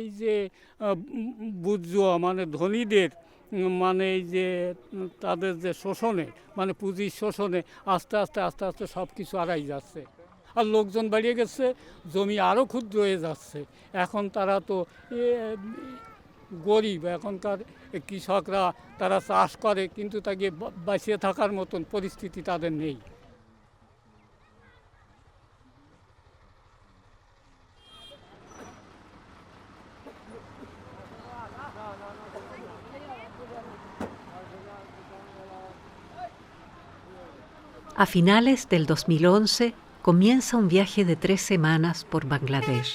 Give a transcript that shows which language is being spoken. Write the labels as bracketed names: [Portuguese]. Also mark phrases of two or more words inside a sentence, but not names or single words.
[Bangla] যে বুর্জোয়া মানে ধনীদের মানে এই যে তাদের যে শোষণে মানে পুঁজির শোষণে আস্তে আস্তে সব কিছু হারাই যাচ্ছে আর লোকজন বাড়িয়ে গেছে জমি আরও ক্ষুদ্র হয়ে যাচ্ছে এখন তারা তো গরিব এখনকার কৃষকরা তারা চাষ করে কিন্তু তাকে বাঁচিয়ে থাকার মতন পরিস্থিতি তাদের নেই [Spanish] A finales del 2011 comienza un viaje de 3 semanas por Bangladesh.